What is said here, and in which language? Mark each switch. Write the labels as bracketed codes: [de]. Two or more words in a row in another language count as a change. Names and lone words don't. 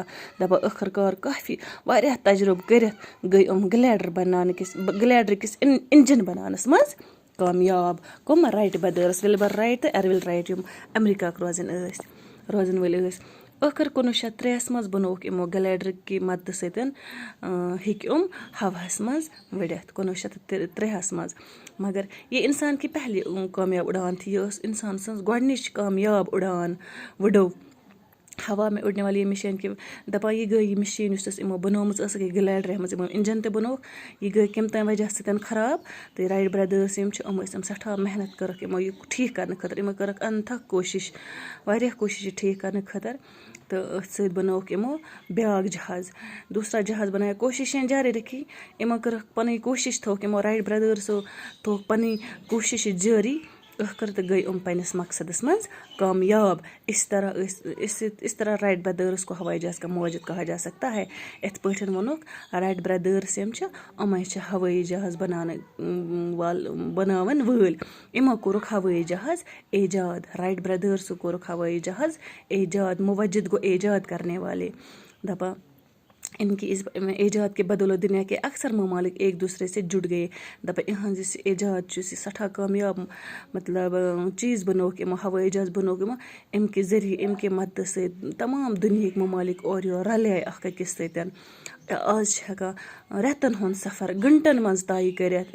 [ks] دپان ٲخٕر کار کافی واریاہ تجرُبہٕ کٔرِتھ گٔے یِم گلیڈرٕکِس انجن بناونس منٛز کامیاب. کٕم رایٹ بدٲرٕس وِلبر رایٹ تہٕ اِروِل رایٹ یِم امریکاہٕکۍ روزن وٲلۍ ٲسۍ. ٲخٕر 1903 منٛز بنووُکھ یِمو گلیڈر کہِ مدتہٕ سۭتۍ ہیٚکۍ یِم ہواہس منٛز وُڑِتھ 1903 منٛز. [ur] مگر یہ انسان کی پہلی کامیاب اڑان تھی. [ks] یہ ٲس انسان سٕنٛز گۄڈنِچ کامیاب اڑان. وُڑو [ur] ہوا میں اڑنے والی یہ مشین [ks] کہِ دپان یہِ گٔے یہِ مشیٖن یُس یِمو بنٲومٕژ ٲس گٔے گلیڈر یَتھ منٛز یِمو انجن تہِ بنووُکھ. یہِ گٔے کمہِ تام وجہ سۭتۍ خراب تہٕ رایٹ برادٲرٕس یِم چھِ یِم ٲسۍ سٮ۪ٹھاہ محنت کٔرٕکھ یِمو یہِ ٹھیٖک کرنہٕ خٲطرٕ. یِمو کٔرٕکھ انتھک کوٗشش واریاہ کوٗشش یہِ ٹھیٖک کرنہٕ خٲطرٕ. تہٕ أتھۍ سۭتۍ بنووُکھ یِمو بیاکھ جہاز. [ur] دوٗسرا جہاز بنایا کوٗششیں جاری رکھی. [ks] یِمو کٔرٕکھ پنٕنۍ کوٗشش تھٲوکھ یِمو رایٹ برادٲرسو تھٲوکھ پنٕنۍ کوٗشش جٲری ٲخٕر تہٕ گٔے پنٛنِس مقصدَس منٛز کامیاب. [ur] اس طرح رائٹ برٛدٲرٕس کو ہوائی جہاز کا موجد کہا جا سکتا ہے. [ks] یِتھ پٲٹھۍ ووٚنُکھ رائٹ برٛدٲرٕس یِم چھِ یِمَے چھِ ہوٲیی جہاز بناوَن وٲلۍ. یِمو کوٚرُکھ ہوٲیی جہاز ایجاد. رائٹ برٛدٲرسو کوٚرُکھ ہوٲیی جہاز ایجاد. [ur] موجد گوٚو ایجاد کرنے والے. دپان ان کی اس ایجاد کے بدولت دنیا کے اکثر ممالک ایک دوسرے سے جڑ گئے. [ks] دپان یِہٕنٛز یُس ایجاد چھُ یُس یہِ سٮ۪ٹھاہ کامیاب مطلب چیٖز بنووُکھ یِمو ہوٲیی جہاز بنووُکھ یِمو اَمہِ کہِ ذٔریعہٕ اَمہِ کہِ مدتہٕ سۭتۍ تمام دُنہِکۍ ممالک اورٕ یورٕ رلیے اکھ أکِس سۭتۍ. آز چھِ ہٮ۪کان رٮ۪تن ہُنٛد سفر گنٹن منٛز طے کٔرِتھ.